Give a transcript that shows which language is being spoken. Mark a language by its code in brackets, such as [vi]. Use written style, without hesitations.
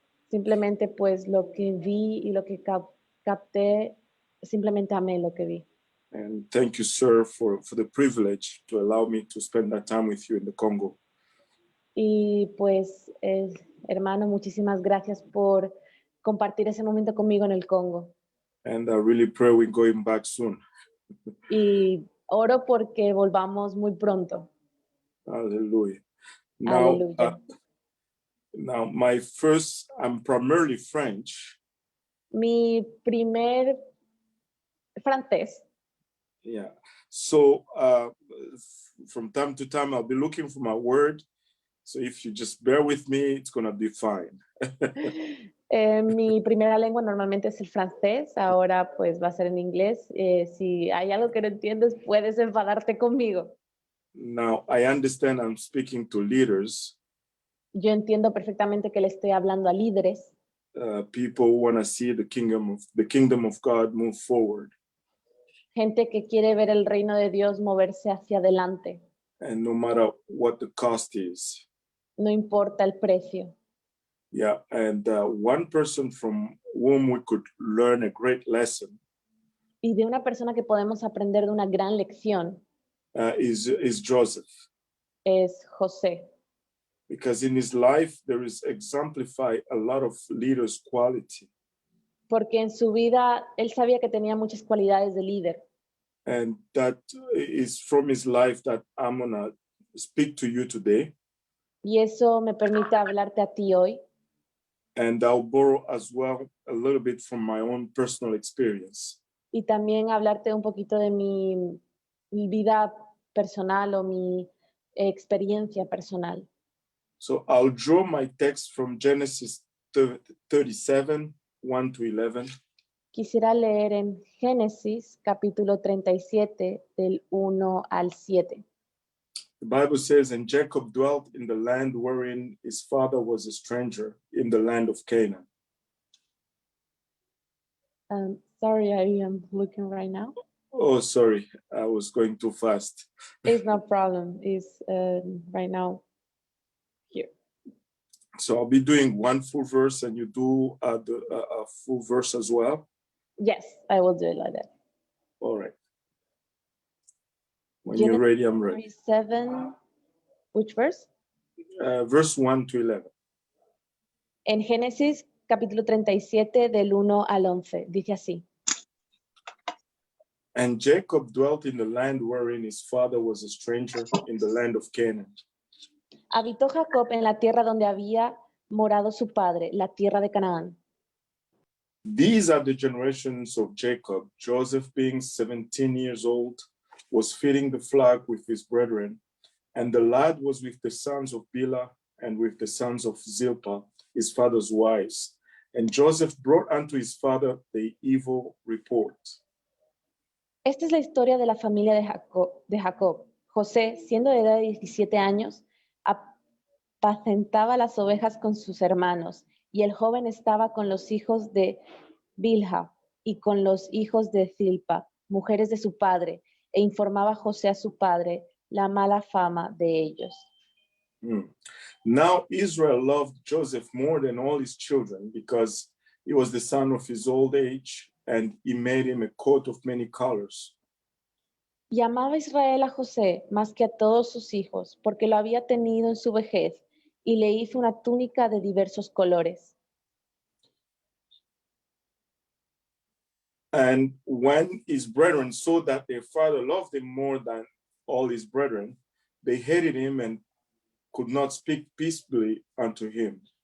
[es] Simplemente pues lo que vi y lo que capté, simplemente amé lo que vi. [en] And thank you, sir, for the privilege to allow me to spend that time with you in the Congo. [es] Y pues, hermano, muchísimas gracias por compartir ese momento conmigo en el Congo. [en] And I really pray we're going back soon. [es] Y oro porque volvamos muy pronto. [en] Hallelujah. [es] Aleluya. [en] Now, I'm primarily French. [es] Mi primer francés. [en] Yeah. So from time to time, I'll be looking for my word. So if you just bear with me, it's going to be fine. [es] Mi primera lengua normalmente es el francés. Ahora pues va a ser en inglés. Si hay algo que no entiendes, puedes enfadarte conmigo. [en] Now, I understand I'm speaking to leaders. [es] Yo entiendo perfectamente que le estoy hablando a líderes. [en] People who want to see the kingdom of God move forward. [es] Gente que quiere ver el reino de Dios moverse hacia adelante. [en] And no matter what the cost is. [es] No importa el precio. [en] Yeah, and one person from whom we could learn a great lesson. [es] Y de una persona que podemos aprender de una gran lección. [en] Is Joseph. [es] Es José. [en] Because in his life there is exemplified a lot of leaders' quality. [es] Porque en su vida él sabía que tenía muchas cualidades de líder. [en] And that is from his life that I'm gonna speak to you today. [es] Y eso me permite hablarte a ti hoy. [en] And I'll borrow as well a little bit from my own personal experience. [es] Y también hablarte un poquito de mi vida personal o mi experiencia personal. [en] So I'll draw my text from Genesis 37, 1 to 11. [es] Quisiera leer en Génesis capítulo 37 del 1 al 7. [en] The Bible says, and Jacob dwelt in the land wherein his father was a stranger, in the land of Canaan. Sorry, I am looking right now. Oh, sorry, I was going too fast. It's no problem. It's right now here. So I'll be doing one full verse and you do a full verse as well? Yes, I will do it like that. All right. When you're ready, I'm ready. 37, which verse? Verse 1 to 11. [es] En Génesis capítulo 37 del 1 al 11, dice así. [en] And Jacob dwelt in the land wherein his father was a stranger, in the land of Canaan. [es] Habitó Jacob en la tierra donde había morado su padre, la tierra de Canaán. [en] These are the generations of Jacob. Joseph, being 17 years old, was feeding the flock with his brethren, and the lad was with the sons of Bilhah and with the sons of Zilpah, his father's wives. And Joseph brought unto his father the evil report. [es] Esta es la historia de la familia de Jacob. José, siendo de edad de 17 años, apacentaba las ovejas con sus hermanos, y el joven estaba con los hijos de Bilhah y con los hijos de Zilpa, mujeres de su padre, e informaba a José a su padre la mala fama de ellos. [en] Now Israel loved Joseph more than all his children, because he was the son of his old age, and he made him a coat of many colors. [es] Y amaba Israel a José más que a todos sus hijos, porque lo había tenido en su vejez, y le hizo una túnica de diversos colores. [en] And when his brethren saw that their father loved him more than all his brethren, they hated him and could not speak peaceably unto him.